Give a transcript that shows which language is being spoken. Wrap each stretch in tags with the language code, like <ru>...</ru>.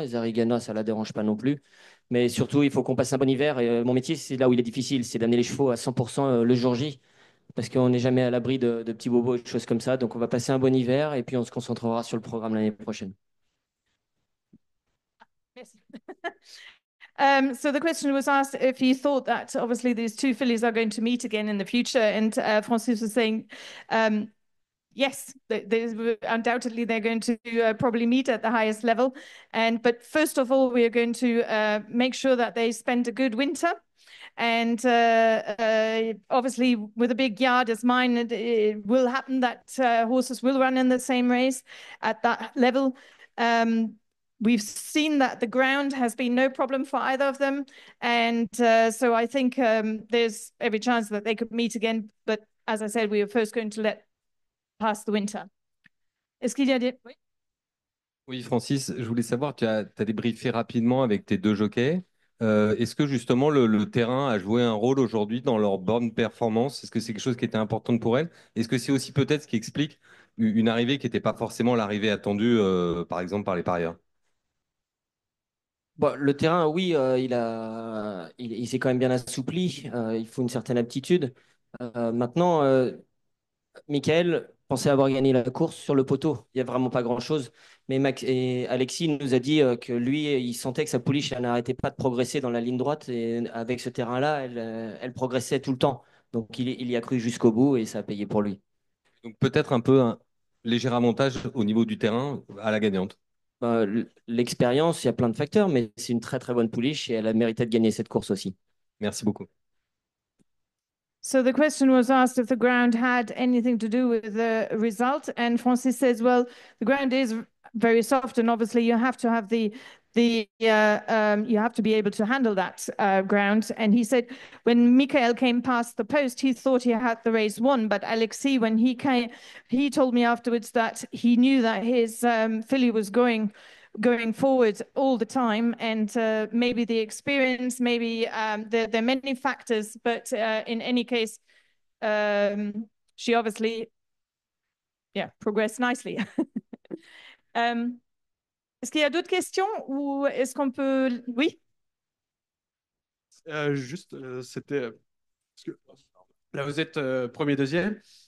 <fr>Et Zarigana, ça ne la dérange pas non plus. Mais surtout, il faut qu'on passe un bon hiver. Et mon métier, c'est là où il est difficile, c'est d'amener les chevaux à 100% le jour J. Parce qu'on n'est jamais à l'abri de petits bobos et de choses comme ça. Donc on va passer un bon hiver et puis on se concentrera sur le programme l'année prochaine. Merci.</fr> <en>So the question was asked if he thought that obviously these two fillies are going to meet again in the future, and Francis was saying, yes, undoubtedly they're going to probably meet at the highest level, but first of all we are going to make sure that they spend a good winter. And obviously, with a big yard as mine, it will happen that horses will run in the same race at that level. We've seen that the ground has been no problem for either of them. And so I think there's every chance that they could meet again. But as I said, we are first going to let pass the winter.</en> <fr>Est-ce qu'il y a des... Oui, Oui, Francis, je voulais savoir, tu as débriefé rapidement avec tes deux jockeys. Est-ce que justement le terrain a joué un rôle aujourd'hui dans leur bonne performance? Est-ce que c'est quelque chose qui était important pour elles? Est-ce que c'est aussi peut-être ce qui explique une arrivée qui n'était pas forcément l'arrivée attendue, par exemple, par les parieurs? Bon, le terrain, oui, il s'est quand même bien assoupli. Il faut une certaine aptitude. Maintenant, Michael pensait avoir gagné la course sur le poteau. Il n'y a vraiment pas grand-chose. Mais et Alexis nous a dit que lui, il sentait que sa pouliche elle n'arrêtait pas de progresser dans la ligne droite. Et avec ce terrain-là, elle progressait tout le temps. Donc il y a cru jusqu'au bout et ça a payé pour lui. Donc peut-être un peu un léger avantage au niveau du terrain à la gagnante. L'expérience, il y a plein de facteurs, mais c'est une très très bonne pouliche et elle a mérité de gagner cette course aussi. Merci beaucoup.</fr> <en>So the question was asked if the ground had anything to do with the result, and Francis says, well, the ground is very soft, and obviously you have to have the you have to be able to handle that ground. And he said when Michael came past the post, he thought he had the race won, but Alexis, when he came, he told me afterwards that he knew that his filly was going forward all the time, and maybe the experience, maybe there are many factors, but in any case, she obviously, progressed nicely.</en> <fr>Est-ce qu'il y a d'autres questions ou est-ce qu'on peut... Oui? C'était... parce que là, vous êtes premier, deuxième.</fr>